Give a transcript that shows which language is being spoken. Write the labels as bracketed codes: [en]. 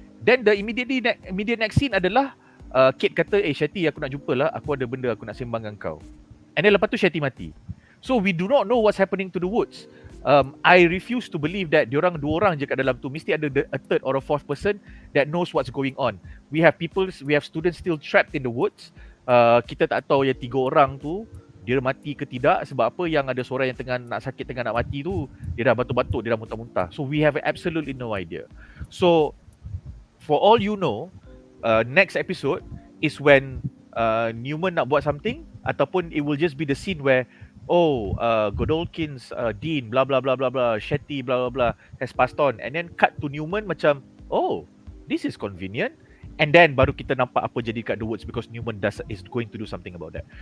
[en] Then the immediate next scene [ms] adalah Cate kata, Shetty aku nak jumpa lah, aku ada benda aku nak sembang dengan kau. [en] And then [ms] lepas tu Shetty mati. [en] So we do not know what's happening to the woods. I refuse to believe that [ms] diorang 2 orang je kat dalam tu. Mesti ada [en] a third or a fourth person that knows what's going on. We have students still trapped in the woods. [ms] Kita tak tahu yang 3 orang tu dia mati ke tidak. Sebab apa, yang ada seorang yang tengah nak sakit, tengah nak mati tu, dia dah batuk-batuk, dia dah muntah-muntah. [en] So we have absolutely no idea. So for all you know, next episode is when Neuman [ms] nak buat [en] something, ataupun it will just be the scene where Godolkin's Dean blah blah blah blah blah, Shetty blah blah blah has passed on, and then cut to Neuman [ms] macam, [en] this is convenient, and then [ms] baru kita nampak apa jadi kat [en] the woods because Neuman is going to do something about that.